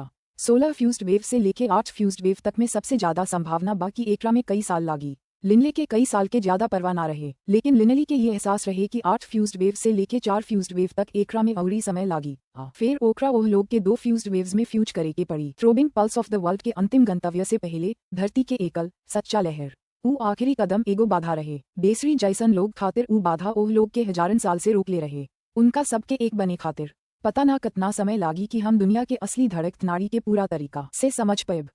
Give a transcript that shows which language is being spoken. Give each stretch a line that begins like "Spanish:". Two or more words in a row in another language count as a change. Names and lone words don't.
Bhojpuri: 16
English: fused wave
Bhojpuri: से लेके 8
English: fused wave
Bhojpuri: तक में सबसे ज्यादा संभावना बाकी एकरा में कई साल लागी। लिनले के कई साल के ज्यादा परवाह ना रहे, लेकिन लिनली के ये एहसास रहे कि 8
English: fused wave
Bhojpuri: से लेके 4
English: fused wave
Bhojpuri: तक एकरा में अवरी समय लागी। फिर ओकरा ओह लोग के 2
English: fused waves
Bhojpuri: में फ्यूज करे के पड़ी। थ्रोबिंग पल्स ऑफ द वर्ल्ड के अंतिम गंतव्य से पहले धरती के एकल सच्चा लहर उ आखिरी कदम एगो बाधा रहे। बेसरी जैसन लोग खातिर उ बाधा ओह लोग के हजारन साल से रोक ले रहे। उनका सबके एक बने खातिर पता ना कितना समय लागी कि हम दुनिया के असली धड़क नाड़ी के पूरा तरीका से समझ पाएब।